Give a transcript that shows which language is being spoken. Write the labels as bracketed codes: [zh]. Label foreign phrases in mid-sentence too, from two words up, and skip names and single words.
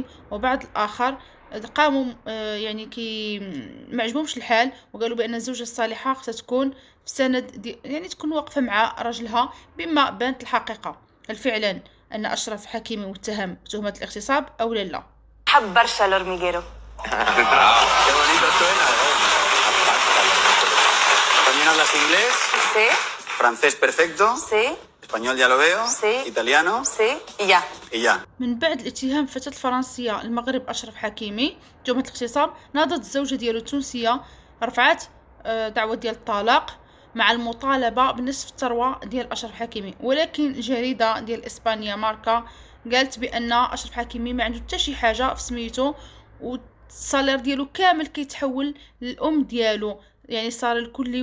[ar] وبعض الاخر قاموا يعني كي ما عجبهمش الحال، وقالوا بان الزوجه الصالحه خصها تكون في سند يعني تكون واقفه مع راجلها بما بانت الحقيقه. هل فعلا ان اشرف حكيمي متهم بتهمه الاغتصاب او لا؟ حب برشا الهورميجيرو. [es] Qué bonito suena, ¿eh? ¿También hablas inglés? Sí, ¿Francés perfecto? sí, ¿Español ya lo veo? Sí. ¿Italiano? sí y ya. Y ya. [ar] من بعد الاتهام الفتاة الفرنسية المغرب أشرف حكيمي تهمة الاغتصاب، ناضت الزوجة ديالو التونسية رفعت دعوة ديال الطلاق مع المطالبة بنصف الثروة ديال أشرف حكيمي. ولكن جريدة ديال إسبانيا ماركا قالت بأن أشرف حكيمي ما عنده حتى شي حاجة في سميتو، والصالير ديالو كامل كيتحول للأم ديالو، يعني صار الكلي.